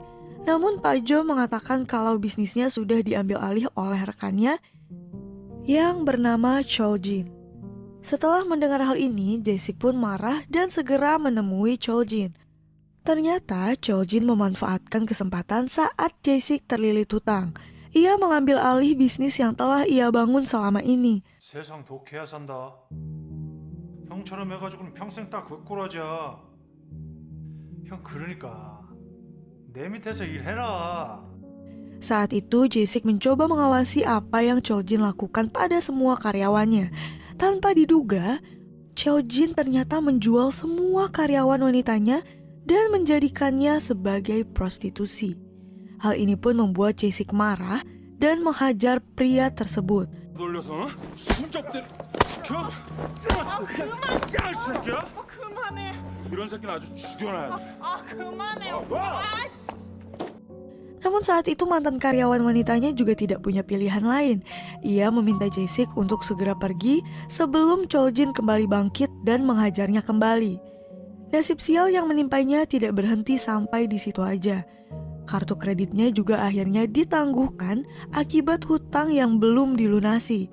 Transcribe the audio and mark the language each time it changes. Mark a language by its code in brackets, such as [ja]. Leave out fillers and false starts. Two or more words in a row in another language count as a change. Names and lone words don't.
[id] Namun Pak Jo mengatakan kalau bisnisnya sudah diambil alih oleh rekannya yang bernama Chol Jin. Setelah mendengar hal ini, Jae-sik pun marah dan segera menemui Chol Jin. Ternyata Chol Jin memanfaatkan kesempatan saat Jae-sik terlilit hutang. Ia mengambil alih bisnis yang telah ia bangun selama ini. [ko] 세상 독해야 산다. 형처럼 해가지고는 평생 딱 그 꼴하자. 형 그러니까 내 밑에서 일해라. [id] Saat itu Jae-sik mencoba mengawasi apa yang Chol Jin lakukan pada semua karyawannya. Tanpa diduga, Chol Jin ternyata menjual semua karyawan wanitanya dan menjadikannya sebagai prostitusi. Hal ini pun membuat Jae-sik marah dan menghajar pria tersebut. [ko] 놀려서 어? 손잡들 시켜? 그만! 야, 이 새끼야! 그만해! 이런 새끼는 아주 죽여놔야 돼. 그만해! 와! 아씨! [id] Namun saat itu mantan karyawan wanitanya juga tidak punya pilihan lain. Ia meminta Jae-sik untuk segera pergi sebelum Chol-jin kembali bangkit dan menghajarnya kembali. Nasib sial yang menimpanya tidak berhenti sampai di situ aja. Kartu kreditnya juga akhirnya ditangguhkan akibat hutang yang belum dilunasi.